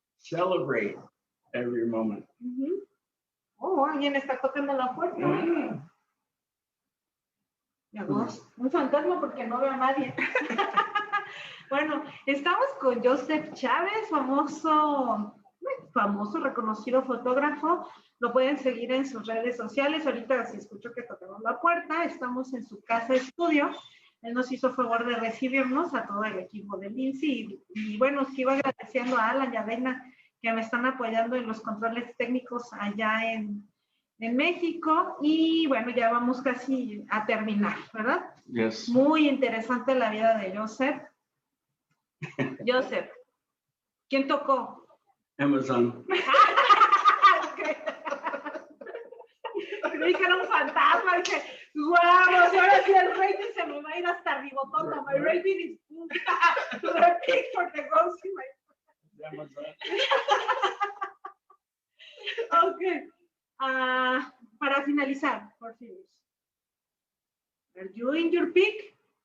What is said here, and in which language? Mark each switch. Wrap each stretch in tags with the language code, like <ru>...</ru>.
<en>Celebrate every moment.</en> <es>Oh, alguien está tocando la puerta. Un fantasma porque no veo a nadie. Bueno, estamos con Joseph Chavez, famoso, reconocido fotógrafo. Lo pueden seguir en sus redes sociales. Ahorita se escuchó que tocamos la puerta. Estamos en su casa estudio. Él nos hizo favor de recibirnos a todo el equipo de Lindsay. Y bueno, sigo agradeciendo a Alan y a Reina que me están apoyando en los controles técnicos allá en México. Y bueno, ya vamos casi a terminar, ¿verdad?</es> <en>Yes.</en> <es>Muy interesante la vida de Joseph. Joseph, ¿quién tocó?</es> <en>Amazon.</en> <es>Creí que era un fantasma. Dije, vamos, ahora sí el rating se me va a ir hasta arriba.</es> <en>My rating is big for the ghost in my... Amazon.</en> <es>Ok. Para finalizar, por fin.</es> <en>Are you in your peak?</en>